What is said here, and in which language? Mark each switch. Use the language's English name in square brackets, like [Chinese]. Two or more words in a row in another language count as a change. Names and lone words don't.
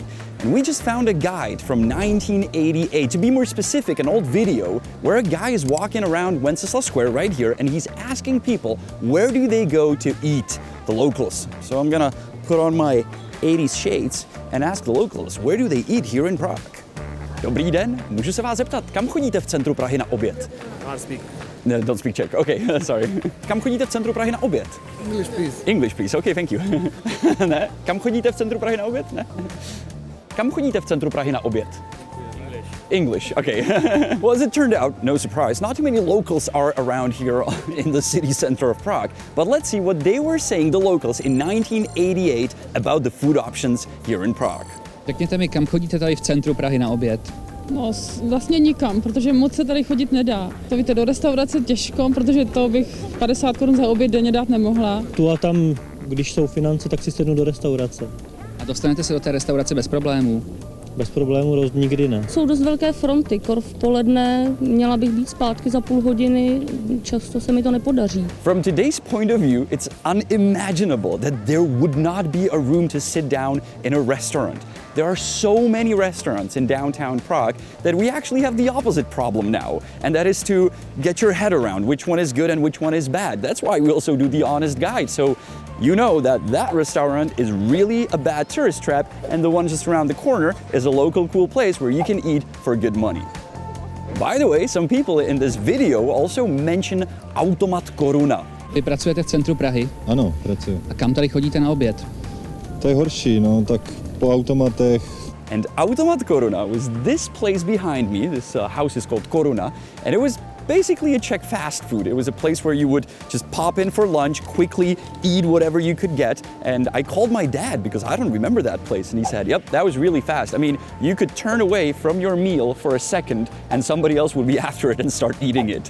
[English] And we just found a guide from 1988, to be more specific, an old video where a guy is walking around Wenceslas Square right here, and he's asking people where do they go to eat, the locals. So I'm gonna put on my 80s shades and ask the locals, where do they eat here in Prague? [Czech] Dobrý den, můžu se vás zeptat, kam chodíte v centru Prahy na oběd? [English] No, don't speak Czech. Okay, sorry. [Czech] Kam chodíte v centru Prahy na oběd? [English] English, please. English, please. Okay, thank you. [Czech] Ne? Kam chodíte v centru Prahy na oběd? Ne? Kam chodíte v centru Prahy na oběd? [English] English, okay. Well, as it turned out, no surprise, not too many locals are around here in the city center of Prague. But let's see what they were saying, the locals, in 1988 about the food options here in Prague. [Czech] Řekněte mi, kam chodíte tady v centru Prahy na oběd? No, vlastně nikam, protože moc se tady chodit nedá. To víte, do restaurace těžko, protože to bych 50 korun za oběd denně dát nemohla. Tu a tam, když jsou finance, tak si sednu do restaurace. A dostanete se do té restaurace bez problémů? Bez problémů nikdy ne. Jsou dost velké fronty, v poledne měla bych být zpátky za půl hodiny, často se mi to nepodaří. [English] From today's point of view, it's unimaginable that there would not be a room to sit down in a restaurant. There are so many restaurants in downtown Prague that we actually have the opposite problem now, and that is to get your head around which one is good and which one is bad. That's why we also do the Honest Guide, so you know that that restaurant is really a bad tourist trap, and the one just around the corner is a local cool place where you can eat for good money. By the way, some people in this video also mention Automat Koruna. [Czech] Vy pracujete v centru Prahy? Ano, pracuji. A kam tady chodíte na oběd? To je horší, no, tak po automatech. [English] And Automat Koruna was this place behind me. This house is called Koruna, and it was basically a Czech fast food. It was a place where you would just pop in for lunch, quickly eat whatever you could get. And I called my dad because I don't remember that place, and he said, yep, that was really fast. I mean, you could turn away from your meal for a second and somebody else would be after it and start eating it.